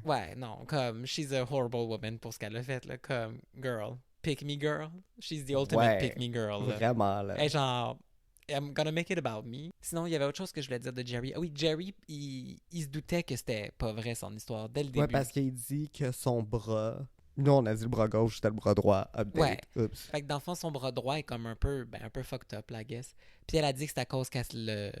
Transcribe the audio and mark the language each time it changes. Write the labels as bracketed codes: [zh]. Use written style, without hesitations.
[fr] Ouais, non, comme [en] she's a horrible woman [fr] pour ce qu'elle a fait, là. Comme, [en] girl, pick me girl. She's the ultimate [fr] Ouais, [en] pick me girl. Là. [fr] Vraiment, là. Et genre, [en] I'm gonna make it about me. [fr] Sinon, il y avait autre chose que je voulais dire de Jerry. Ah oui, Jerry, il se doutait que c'était pas vrai son histoire dès le début. Ouais, parce qu'il dit que son bras. Nous, on a dit le bras gauche, c'était le bras droit. [en] Update. Oups. [fr] Fait que dans le fond, son bras droit est comme un peu [en] fucked up, I guess. [fr] Puis elle a dit que c'est à cause qu'elle Qu'il a